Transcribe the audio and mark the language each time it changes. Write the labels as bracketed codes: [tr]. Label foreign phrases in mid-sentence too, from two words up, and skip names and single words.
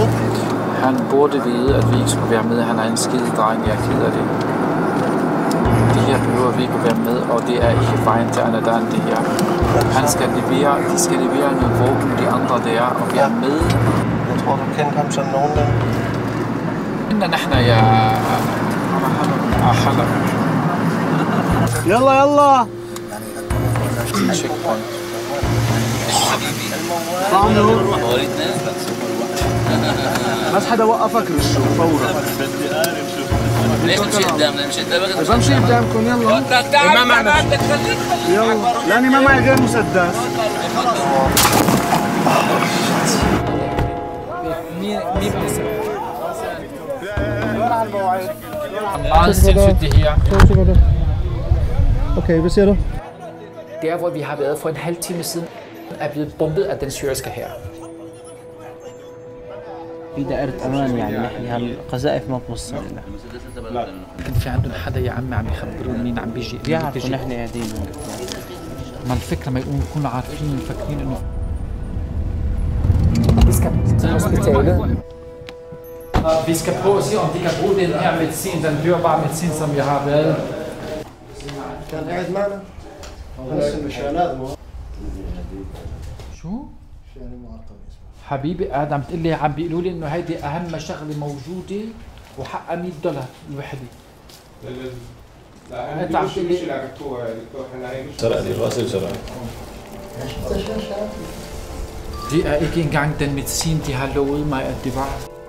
[da] Han burde vide, at vi ikke skulle være med. Han er en skide dreng, jeg er ked af det. Det her behøver vi ikke at være med, og det er ikke vejen til Anadan, det her. De skal levere noget våben, de andre der, og være med. Jeg tror, du kender ham som nogenlunde. [ar] نحن يا حلب. يلا يلا. تشيك بوينت. بس حدا وقفك رشوا فورا. ليش نمشي قدام؟ نمشي قدام. بس امشي قدامكم يلا. ما معنا. يلا لاني ما معي غير مسدس. [da] Okay, hvad siger du? Der, hvor vi har været for en halv time siden, er blevet bombet af den syriske hær. [ar] في دائرة أمان يعني هالقذائف ما بتوصل لنا. كان في عندهم حدا يا عمي عم يخبرون مين عم بيجي. بيعرفوا نحن قاعدين هون. ما الفكرة ما يكونوا عارفين مفكرين إنه [da] til hospitalet. Vi skal prøve at se, om de kan bruge den her medicin, den dyrebare medicin, som jeg har været. [ar] كان قاعد معنا هسه مشانات شو؟ حبيبي ادم بتقول لي عم بيقولوا لي انه هيدي اهم شغله موجوده وحقها $100 الوحده. لا انت عم تقول لي دكتور سرق لي راسي وسرق. [da] Det er ikke engang den medicin, de har lovet mig, at det var.